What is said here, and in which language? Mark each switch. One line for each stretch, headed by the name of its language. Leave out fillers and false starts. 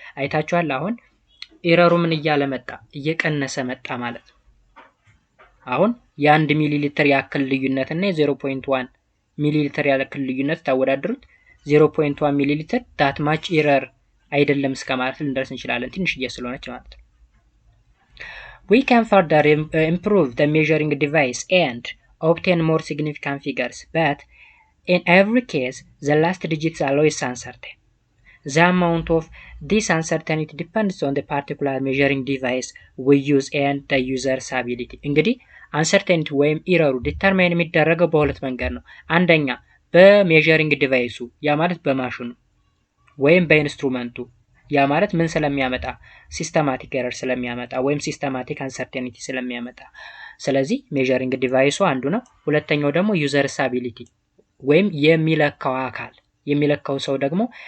Amharic: አይታችኋል። አሁን ኤረሩ ምን እያለ መጣ? እየቀነሰ መጣ ማለት ነው። አሁን የ1 ሚሊ ሊትር ያክል ልዩነት እና የ0.1 ሚሊ ሊትር ያክል ልዩነት ታወዳድሩት 0.1 ሚሊ ሊትር
English: ዳት ማች ኤረር
Amharic: አይደለም እስከ ማለት ልንደርስ እንችላለን፣ ትንሽዬ ስለሆነች ማለት ነው።
English: We can further improve the measuring device and obtain more significant figures, but in every case the last digits are always uncertain. The amount of this uncertainty depends on the particular measuring device we use and the user's ability.
Amharic: እንግዲህ አንሰርቴኒቲ ወይም ኢረሩ ዲተርማይን የሚደረገው በሁለት መንገድ ነው። አንደኛ በሜዠሪንግ ዲቫይሱ ያ ማለት በማሽኑ ወይም በኢንስትሩመንቱ ያ ማለት ምን ስለሚያመጣ ሲስተማቲክ ኤረር ስለሚያመጣ ወይም ሲስተማቲክ አንሰርቴኒቲ ስለሚያመጣ። ስለዚህ ሜዠሪንግ ዲቫይሱ አንዱ ነው። ሁለተኛው ደግሞ ዩዘርስ አቢሊቲ ወይም የሚለካው አካል የሚለካው ሰው ደግሞ